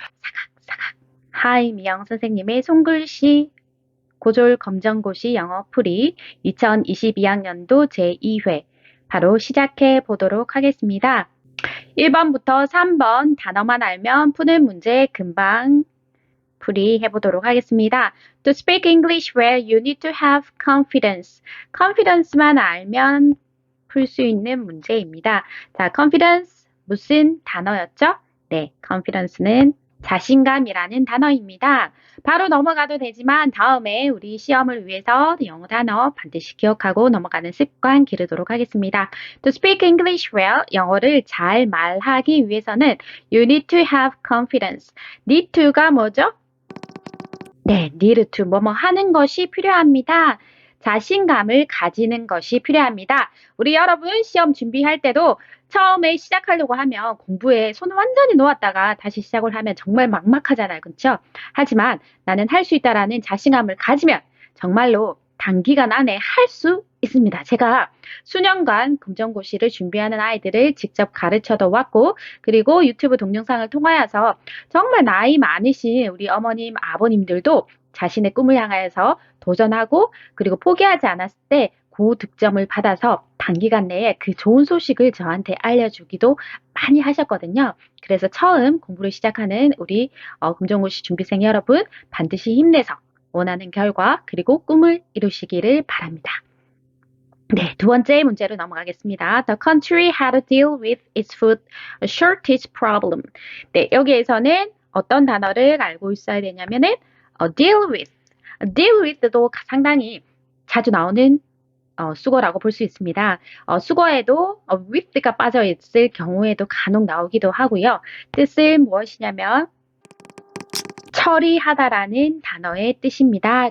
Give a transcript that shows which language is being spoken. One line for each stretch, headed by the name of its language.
Korean: 사각사각 하이 미영 선생님의 손글씨 고졸 검정고시 영어 풀이 2022학년도 제2회 바로 시작해 보도록 하겠습니다. 1번부터 3번 단어만 알면 푸는 문제 금방 풀이 해보도록 하겠습니다.
English: To speak English well, you need to have confidence.
Korean: confidence만 알면 풀 수 있는 문제입니다. 자, confidence 무슨 단어였죠? 네, confidence는 자신감이라는 단어입니다. 바로 넘어가도 되지만 다음에 우리 시험을 위해서 영어 단어 반드시 기억하고 넘어가는 습관 기르도록 하겠습니다.
English: To speak English well,
Korean: 영어를 잘 말하기 위해서는
English: you need to have confidence.
Korean: need to가 뭐죠? 네, need to 뭐뭐 하는 것이 필요합니다. 자신감을 가지는 것이 필요합니다. 우리 여러분 시험 준비할 때도 처음에 시작하려고 하면 공부에 손을 완전히 놓았다가 다시 시작을 하면 정말 막막하잖아요. 그렇죠? 하지만 나는 할 수 있다라는 자신감을 가지면 정말로 단기간 안에 할 수 있습니다. 제가 수년간 검정고시를 준비하는 아이들을 직접 가르쳐도 왔고 그리고 유튜브 동영상을 통하여서 정말 나이 많으신 우리 어머님, 아버님들도 자신의 꿈을 향하여서 도전하고 그리고 포기하지 않았을 때 고득점을 받아서 단기간 내에 그 좋은 소식을 저한테 알려주기도 많이 하셨거든요. 그래서 처음 공부를 시작하는 우리 검정고시 준비생 여러분 반드시 힘내서 원하는 결과 그리고 꿈을 이루시기를 바랍니다. 네, 두 번째 문제로 넘어가겠습니다.
English: The country had to deal with its food shortage problem.
Korean: 네, 여기에서는 어떤 단어를 알고 있어야 되냐면은 deal with. deal with도 상당히 자주 나오는 수거라고 볼 수 있습니다. 수거에도 with가 빠져 있을 경우에도 간혹 나오기도 하고요. 뜻은 무엇이냐면 처리하다라는 단어의 뜻입니다.